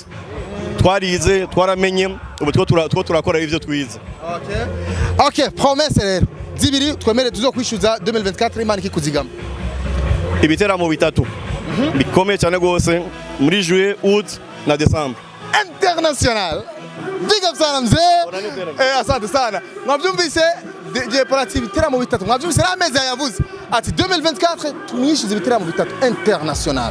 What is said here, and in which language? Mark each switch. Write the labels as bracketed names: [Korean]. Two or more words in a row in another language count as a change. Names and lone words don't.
[Rundi] Twarize twaramenye ubu two turakora ivyo twize. Okay, promesse rero zibiri twemere tuzokwishyuza 2024 Imana ikikuzigama. Ibiteramo bitatu bikomeye cyane gose muri [French] juillet, août [Rundi] na décembre. [Swahili] International. [English] Big up [Swahili] sana mzee. Asante sana. [Rundi] Mwabyumvise DJ Paulin ibiteramo bitatu. Mwabyumvise ameza yavuze ati 2024 tumwishyuza ibiteramo bitatu international.